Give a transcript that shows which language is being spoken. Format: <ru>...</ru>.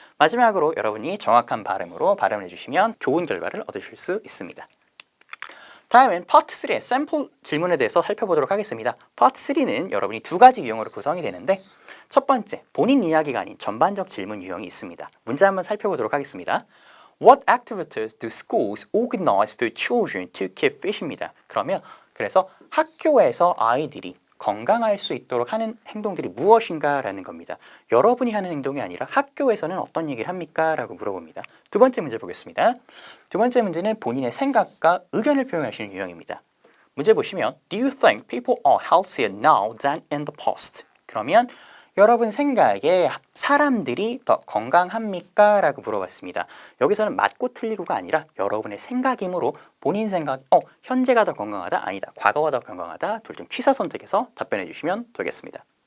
<ko>마지막으로 여러분이 정확한 발음으로 발음을 해주시면 좋은 결과를 얻으실 수 있습니다. 다음은 파트 3의 샘플 질문에 대해서 살펴보도록 하겠습니다. 파트 3는 여러분이 2가지 유형으로 구성이 되는데 첫 번째, 본인 이야기가 아닌 전반적 질문 유형이 있습니다. 문제 한번 살펴보도록 하겠습니다.</ko> <en>What activities do schools organize for children to keep fit</en> <ko>입니다. 그래서 학교에서 아이들이 건강할 수 있도록 하는 행동들이 무엇인가 라는 겁니다. 여러분이 하는 행동이 아니라 학교에서는 어떤 얘기를 합니까? 라고 물어봅니다. 두 번째 문제 보겠습니다. 두 번째 문제는 본인의 생각과 의견을 표현하시는 유형입니다. 문제 보시면</ko> <en>Do you think people are healthier now than in the past?</en> <ko>그러면 여러분 생각에 사람들이 더 건강합니까? 라고 물어봤습니다. 여기서는 맞고 틀리고가 아니라 여러분의 생각이므로 본인 생각, 현재가 더 건강하다? 아니다. 과거가 더 건강하다? 둘 중 취사 선택해서 답변해 주시면 되겠습니다.</ko>